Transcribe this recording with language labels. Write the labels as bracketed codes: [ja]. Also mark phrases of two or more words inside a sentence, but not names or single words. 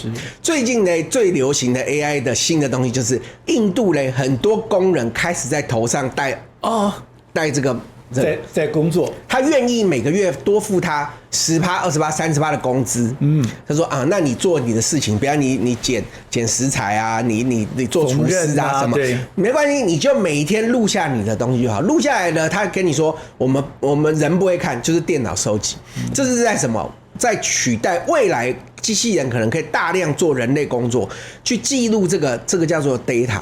[zh] 最近呢，最流行的 AI 的新的東西就是印度呢，很多工人開始在頭上戴這個在工作，他願意每個月多付他10%、20%、30%的工資。他說那你做你的事情，比方你撿食材啊，你做廚師啊什麼，沒關係，你就每一天錄下你的東西就好。錄下來呢，他跟你說，我們人不會看，就是電腦收集。這是在什麼？在取代未來機器人可能可以大量做人類工作，去記錄這個叫做 data。